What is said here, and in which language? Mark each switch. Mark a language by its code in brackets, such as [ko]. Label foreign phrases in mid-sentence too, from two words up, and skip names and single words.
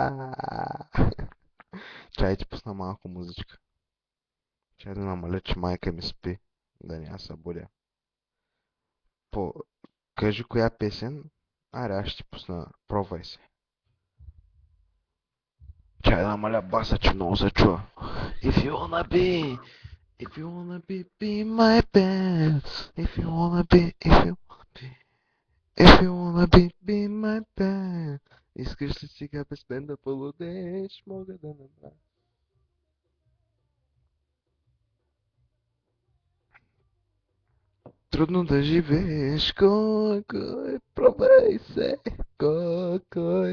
[bg] Чай ти пусна малко музичка. Чай да намаля, че майка ми спи, да не я събудя. По... Кажи коя песен? Аре, аз ще ти пусна. Пробвай се. Чай да намаля баса, че много се чува. [en] If you wanna be, if you wanna be my band. If you wanna be, if you wanna be my band. [bg] Искаш ли сега без мен да полудееш, мога да направя. Трудно да живееш, кой, пробвай се, кой.